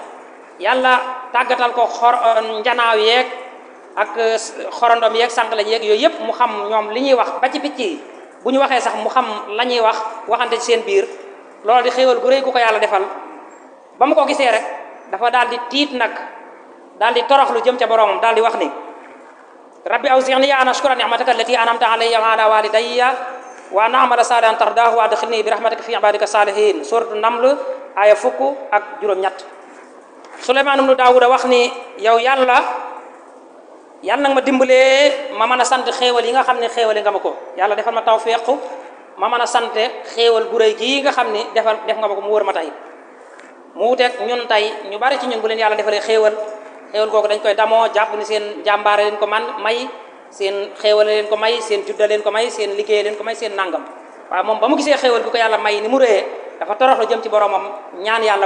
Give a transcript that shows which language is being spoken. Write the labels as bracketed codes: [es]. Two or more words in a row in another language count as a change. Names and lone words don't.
[wo] di leen sant yàlla tàggatal ko njanaaw yeeg ak xorondom yeeg sànq lañ yeeg yooyu yëpp mu xam ñoom li ñuy wax ba ci picc yi bu ñu waxee sax mu xam la ñuy wax waxante ci seen biir loolu di xéewal gu rëy gu ko yàlla defal ba mu ko gisee rek dafa daal di tiit nag daal di toroxlu jëm ca boromam daal di wax ni [ar] رب أوزعني أن أشكر نعمتك التي أنعمت علي وعلى والدي وأن أعمل صالحا ترضاه وأدخلني برحمتك في عبادك الصالحين سورة النمل [wo] aya fukk ak juróom-ñett Suleymaan ibnu Daawuda wax ni yow yàlla nag ma dimbalee ma mën a sant xéewal yi nga xam ne xéewale nga ma ko yàlla defal ma tawfiq ma mën a sant xéewal gu rëy gii nga xam ni def nga ma ko mu wër ma tey mu wuteeg ñun tey ñu bari ci ñun bu leen yàlla defalee xéewal googu dañ koy damoo jàpp ni seen jàmbaare leen ko may seen xéewale leen ko may seen judda leen ko may seen liggéey leen ko may seen nangam waaye moom ba mu gisee xéewal gu ko yàlla may ni mu rëyee dafa toroxlu jëm ci boromam ñaan yàlla